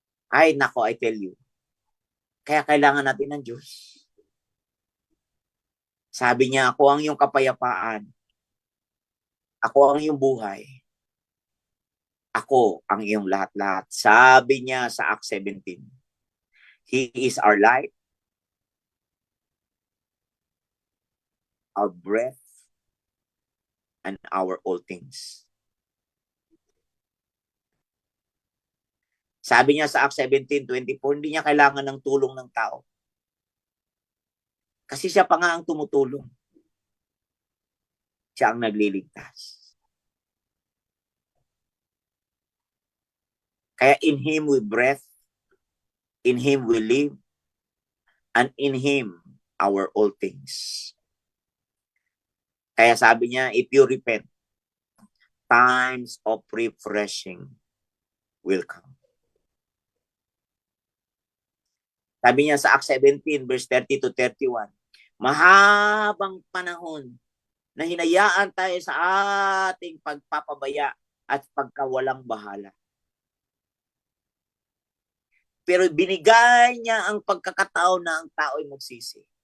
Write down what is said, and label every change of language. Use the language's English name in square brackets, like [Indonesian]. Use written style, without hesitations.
[Filipino] Ay, nako, [English] I tell you. [Filipino] Kaya kailangan natin ng Diyos. Sabi niya, ako ang iyong kapayapaan. Ako ang iyong buhay. Ako ang iyong lahat-lahat. Sabi niya sa Acts 17. [English] He is our light, our breath, and our all things. [Filipino] Sabi niya sa Acts 17:24, hindi niya kailangan ng tulong ng tao. Kasi siya pa nga ang tumutulong. Siya ang nagliligtas. [English] Kaya in Him we breath, in Him we live, and in Him our all things. [Filipino] Kaya sabi niya, [English] if you repent, times of refreshing will come. [Filipino] Sabi niya sa Acts 17, verse 30 to 31, mahabang panahon na hinayaan tayo sa ating pagpapabaya at pagkawalang bahala. Pero binigay niya ang pagkakataon na ang tao ay magsisi.